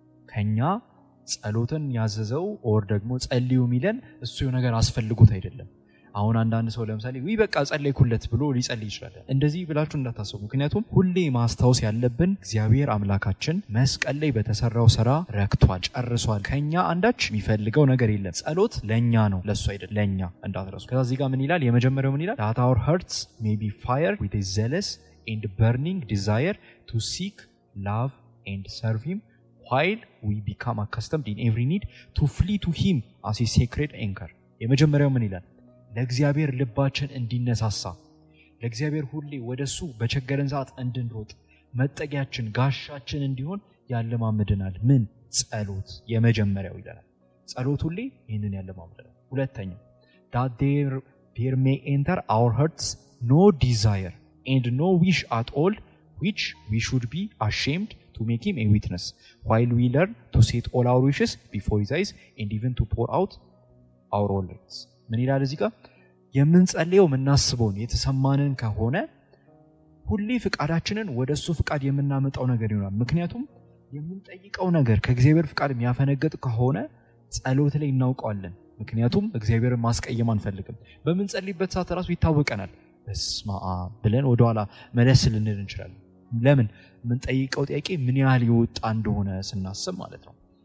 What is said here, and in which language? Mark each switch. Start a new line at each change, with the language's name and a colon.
Amharic: ከኛ ጸሎትን ያዘዘው ኦር ደግሞ ጸልዩ የሚለን እሱ የሆነ ነገር አስፈልጎት አይደለም። አሁን አንዳንድ ሰው ለምሳሌ ወይ በቃ ጸለይኩለት ብሎ ሊጸልይ ይችላል። እንደዚህ ብላችሁ እንዳታስቡ። ምክንያቱም ሁሌ ማስታወስ ያለብን እግዚአብሔር አምላካችን መስቀል ላይ በተሰራው ሥራ ረክቷል፣ ጨርሷል። ከኛ አንዳች የሚፈልገው ነገር የለም። ጸሎት ለኛ ነው፣ ለሱ አይደለም፣ ለኛ እንዳትረሱ። ከዛ እዚህ ጋር ምን ይላል? የመጀመሪያው ምን ይላል?
English: that our hearts may be fired with a zealous and burning desire to seek, love and serve him, while we become accustomed in every need to flee to him as a sacred anchor.
Amharic: የመጀመሪያው ምን ይላል? ለእግዚአብሔር ልባችን እንዲነሳሳ፣ ለእግዚአብሔር ሁሌ ወደሱ በቸገረን ሰዓት እንድንሮጥ፣ መጠጊያችን ጋሻችን እንዲሆን ያለማምደናል። ምን? ጸሎት። የመጀመሪያው ይላል ጸሎት ሁሌ ይህንን ያለማምደናል። ሁለተኛው
English: that there may enter our hearts no desire and no wish at all which we should be ashamed to to make him a witness while we learn to set all our wishes before his eyes and even to pour out our words
Amharic: ምን ይላል እዚህ ጋር የምንጸልየው የምናስበውን የተሰማንን ከሆነ ሁሌ ፍቃዳችንን ወደሱ ፍቃድ የምናመጣው ነገር ይሆናል ምክንያቱም የምንጠይቀው ነገር ከእግዚአብሔር ፍቃድ የሚያፈነግጥ ከሆነ ጸሎት ላይ እናውቀዋለን ምክንያቱም እግዚአብሔርን ማስቀየም አንፈልግም በመንጸልይበት ሰዓት ራሱ ይታወቀናል በስማአ ብለን ወደኋላ መለስ ልንል እንችላለን ለምን ምን ጠይቀው ጥያቄ ምን ያህል ይወጣ እንደሆነ ስናስብ ማለት ነው